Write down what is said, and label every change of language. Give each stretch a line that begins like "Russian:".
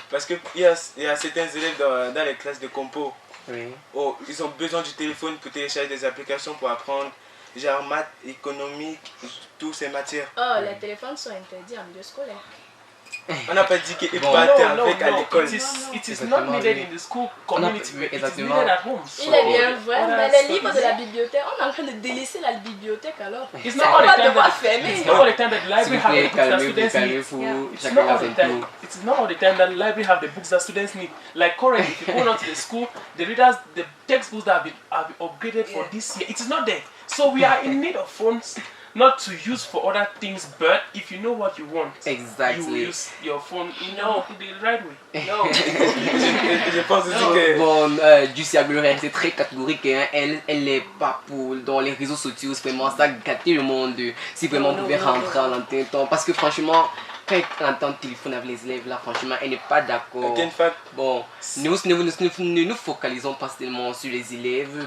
French: Parce qu'il y a certains élèves dans les classes de compo. Oui. Oh, ils ont besoin du téléphone pour télécharger des applications pour apprendre, genre maths, économique, toutes ces matières. Oh, les téléphones sont interdits en milieu scolaire. On n'a pas dit qu'il peut pas être avec à l'école.
English: It is not needed in the school community. It is needed at home.
French: Il est bien vrai, mais les livres de la bibliothèque, on est en train de délaisser la bibliothèque alors.
English: It's not all the time that the library have the books that students need. It's not all the time that the library have the books that students need. Like currently, if you go down to the school, the textbooks that have been upgraded for this year, it is not there. So we are in need of phones. Not to use for other things, but if you know what you want, exactly, you will use your phone in the right way. No.
French: Je pense aussi que... Bon, Jussi Aguilera, c'est très catégorique, hein. Elle n'est pas pour dans les réseaux sociaux, c'est vraiment ça gâter le monde. Si vraiment on pouvait rentrer en antenne, parce que franchement, quand elle entend le téléphone avec les élèves là, franchement, elle n'est pas d'accord. Bon, nous ne nous focalisons pas seulement sur les élèves.